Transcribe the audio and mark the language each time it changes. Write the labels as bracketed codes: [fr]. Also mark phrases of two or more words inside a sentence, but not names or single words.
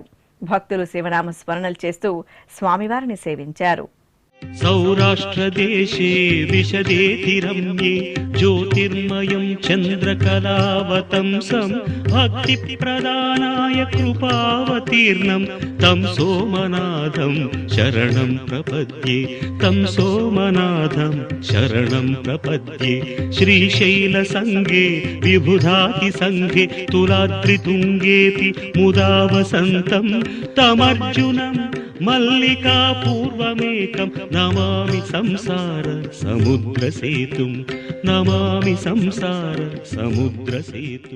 [te] భక్తులు శివనామ స్మరణలు చేస్తూ స్వామివారిని సేవించారు. [sa] సౌరాష్ట్రదేశే విశదేతి రమ్యే జ్యోతిర్మయం చంద్రకళావతంసం భక్తి ప్రదానాయ కృపావతీర్ణం తం సోమనాథం శరణం ప్రపద్యే తం సోమనాథం శరణం ప్రపద్యే. శ్రీశైల సంగే విబుధాతి సంఘే తులాద్రితుంగేపి ముదా వసంతం తమర్జునం మల్లికా పూర్వమేకం నమామి సంసార సముద్ర సేతుం నమామి సంసార సముద్ర సేతుం.